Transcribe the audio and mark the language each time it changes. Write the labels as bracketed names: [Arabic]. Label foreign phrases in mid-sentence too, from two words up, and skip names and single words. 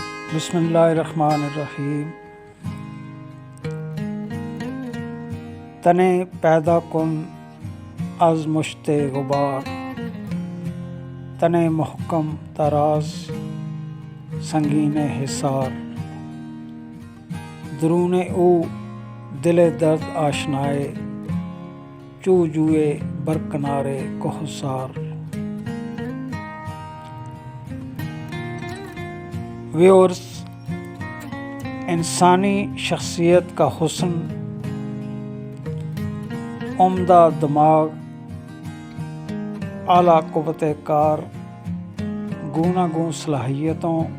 [Arabic] بسم اللہ الرحمن الرحیم۔ [Persian] تنے پیدا کن از مشت غبار، تنے محکم تراز سنگین حصار، درون او دل درد آشنائے، چو جوئے برکنارے کوہسار۔ [Urdu] ویورز، انسانی شخصیت کا حسن عمدہ دماغ، اعلیٰ قوت کار، گوناگون صلاحیتوں،